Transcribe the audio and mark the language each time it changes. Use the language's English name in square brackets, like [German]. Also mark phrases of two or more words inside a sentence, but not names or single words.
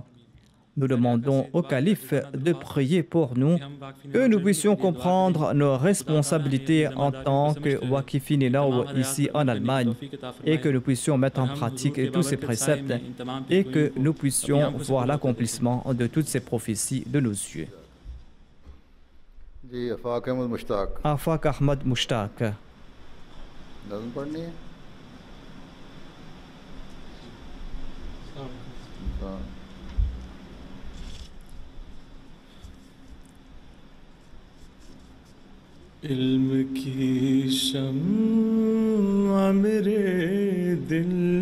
[French] Nous demandons au calife de prier pour nous, que nous puissions comprendre nos responsabilités en tant que Waqifin Inaw ici en Allemagne et que nous puissions mettre en pratique tous ces préceptes et que nous puissions voir l'accomplissement de toutes ces prophéties de nos yeux. [Urdu] جی آفاق احمد مشتاق [French] Afaq Ahmad Mushtaq. [Urdu] نظم پڑھنی ہے ہاں. علم کی شمع میرے دل